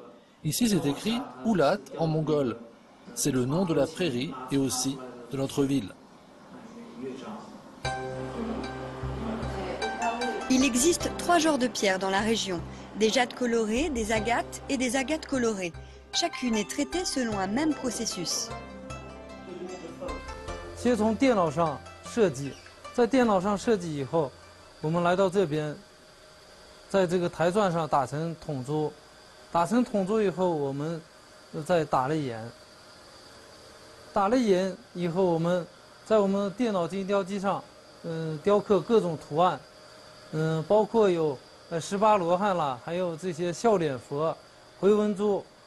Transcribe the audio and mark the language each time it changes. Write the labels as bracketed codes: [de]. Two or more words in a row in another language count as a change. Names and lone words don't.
[fr] Ici, c'est écrit « Ulat » en mongol. C'est le nom de la prairie et aussi de notre ville. Il existe 3 genres de pierres dans la région. Des jades colorées, des agates et des agates colorées. Chacune est traitée selon un même processus. [zh] 先从电脑上设计，在电脑上设计以后，我们来到这边，在这个台钻上打成筒珠，打成筒珠以后，我们再打了眼。打了眼以后，我们在我们电脑精雕机上，雕刻各种图案，包括有18罗汉啦，还有这些笑脸佛、回纹珠。